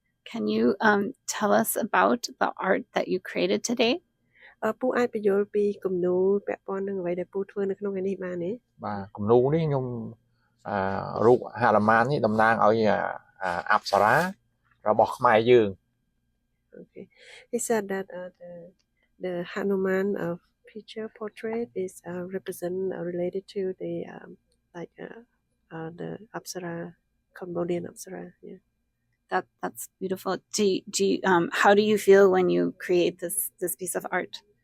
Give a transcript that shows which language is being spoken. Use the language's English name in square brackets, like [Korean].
[English] Can you tell us about the art that you created today? [Khmer] ពូអាចបញ្យល់ពីគំនូរពាក់ព័ន្ធនឹងអ្វីដែលពូធ្វើនៅក្នុងថ្ងៃនេះបានទេ បាទគំនូរនេះខ្ញុំរូបហនុមាននេះតំណាងឲ្យអប្សរារបស់ខ្មែរយើង [English] Okay. He said that the Hanuman picture portrait is represent related to the the Apsara, Cambodian Apsara. Yeah. That's beautiful. How do you feel when you create this piece of art?